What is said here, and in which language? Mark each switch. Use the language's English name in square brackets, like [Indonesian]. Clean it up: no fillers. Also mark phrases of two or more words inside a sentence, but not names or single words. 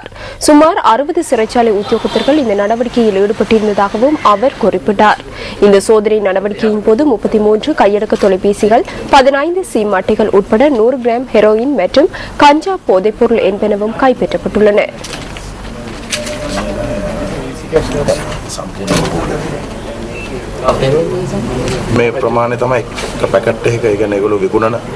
[Tamil] சுமார் 60 சிறைச்சாலை உத்தியோகத்தர்கள் இந்த நடவடிக்கையில் ஈடுபட்டிருந்ததாகவும் அவர் குறிப்பிட்டார். இந்த சோதனை நடவடிக்கையின் போது 33 கையடக்க தொலைபேசிகள், 15 சிம் அட்டைகள் உட்பட 100 கிராம் ஹெரோயின் மற்றும் கஞ்சா போதைப்பொருள் என்பனவும் கைப்பற்றப்பட்டுள்ளன. [Sinhala] මේ ප්‍රමාණය තමයි එක පැකට් එකක ඒ කියන්නේ ඒගොල්ලෝ විකුණන